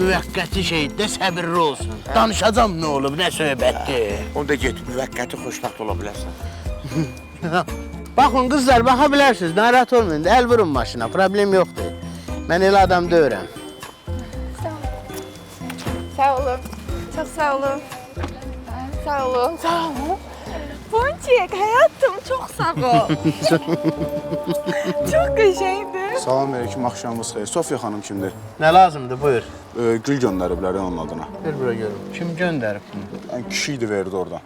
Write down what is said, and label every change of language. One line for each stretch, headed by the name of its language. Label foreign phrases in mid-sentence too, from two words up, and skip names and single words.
Azerbaijani: müvəqqəti şeydə səbirli olsun. Danışacam nə olub, nə söhbətdir. Onda get müvəqqəti xoşbəxt ola bilərsən. Baxın qızlar, baxa bilərsiniz, narahat olmayın. Əl vurun maşına, problem yoxdur. Mən elə adam deyirəm. Sağ olun.
Turkish: Çok sağ olun. Sağ olun. Sağ olun. Ponçik hayatım çok sağ ol.
Azerbaijani: Çok qəşəngdir. Salamünaleyküm, axşamınız xeyir. Sofiya xanım kimdir? Nə lazımdır, buyur. Gül göndəriblər ya onun adına. Bir bura görüm. Kim göndərib bunu? Yəni kişi idi verdi oradan.